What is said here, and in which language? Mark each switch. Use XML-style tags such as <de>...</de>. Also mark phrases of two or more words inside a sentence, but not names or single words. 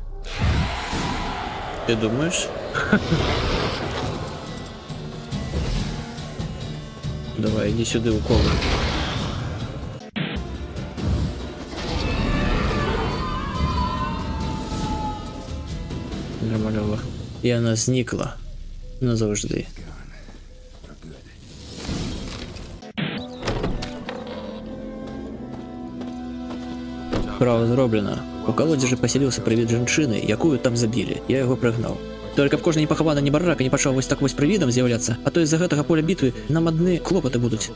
<ru>Ты думаешь? Давай, иди сюда, укол. Нормально. И она</ru> <uk>зникла назавжди. Справа зроблена.</uk> <be>У колодзежы паселіўся прывід жанчыны, якую там забілі. Я яго прыгнаў. Только б кожны непахаваны небарака не пачаў вось так вось прывідам з'яўляцца, а то з-за гэтага поля бітвы нам адны клопаты будуць.</be>